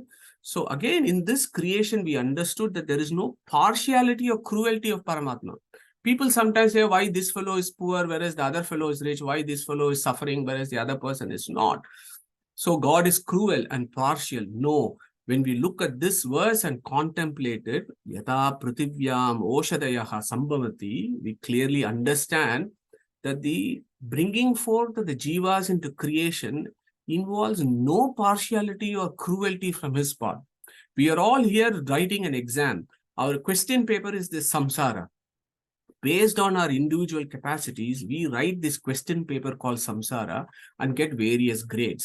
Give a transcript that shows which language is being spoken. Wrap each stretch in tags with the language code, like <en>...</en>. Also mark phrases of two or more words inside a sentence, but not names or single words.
<en>So again, in this creation, we understood that there is no partiality or cruelty of Paramatma. People sometimes say, why this fellow is poor, whereas the other fellow is rich? Why this fellow is suffering, whereas the other person is not? So God is cruel and partial. No. When we look at this verse and contemplate it,</en> <sa>यथा पृथिव्याम् ओषधयः सम्भवन्ति,</sa> <en>we clearly understand that the bringing forth the jivas into creation involves no partiality or cruelty from his part. We are all here writing an exam. Our question paper is this samsara. Based on our individual capacities, we write this question paper called samsara and get various grades.</en>